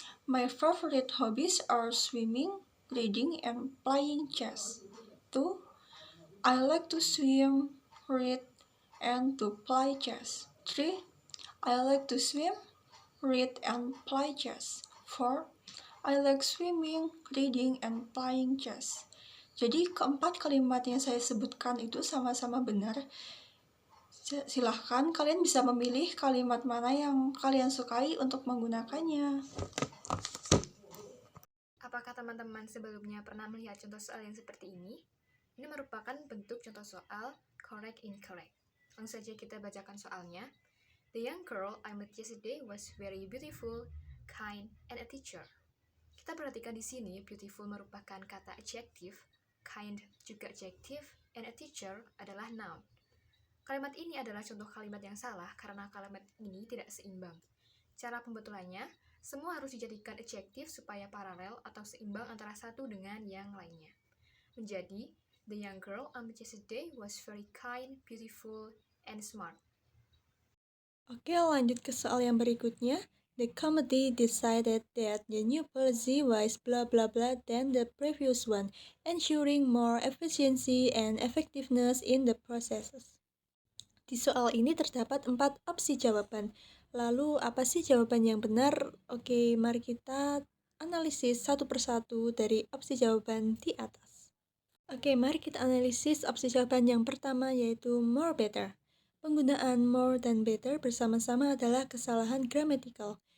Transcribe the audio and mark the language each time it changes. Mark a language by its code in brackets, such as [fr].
[en] My favorite hobbies are swimming, reading, and playing chess. 2. I like to swim, read, and to play chess. 3. I like to swim, read, and play chess. 4. I like swimming, reading, and playing chess. [id] Jadi keempat kalimat yang saya sebutkan itu sama-sama benar. Silahkan kalian bisa memilih kalimat mana yang kalian sukai untuk menggunakannya. Apakah teman-teman sebelumnya pernah melihat contoh soal yang seperti ini? Ini merupakan bentuk contoh soal correct incorrect. Langsung saja kita bacakan soalnya. [en] The young girl I met yesterday was very beautiful, kind, and a teacher. [id] Kita perhatikan di sini, beautiful merupakan kata adjektif, kind juga adjektif, and a teacher adalah noun. Kalimat ini adalah contoh kalimat yang salah karena kalimat ini tidak seimbang. Cara pembetulannya, semua harus dijadikan adjektif supaya paralel atau seimbang antara satu dengan yang lainnya. [en] Menjadi, the young girl I met yesterday was very kind, beautiful, and smart. [id] Oke, lanjut ke soal yang berikutnya. [en] The committee decided that the new policy was blah blah blah than the previous one, ensuring more efficiency and effectiveness in the processes. [id] Di soal ini terdapat 4 opsi jawaban. Lalu apa sih jawaban yang benar? Oke, mari kita analisis satu persatu dari opsi jawaban di atas. Oke, mari kita analisis opsi jawaban yang pertama yaitu more better. Penggunaan more dan better bersama-sama adalah kesalahan gramatikal.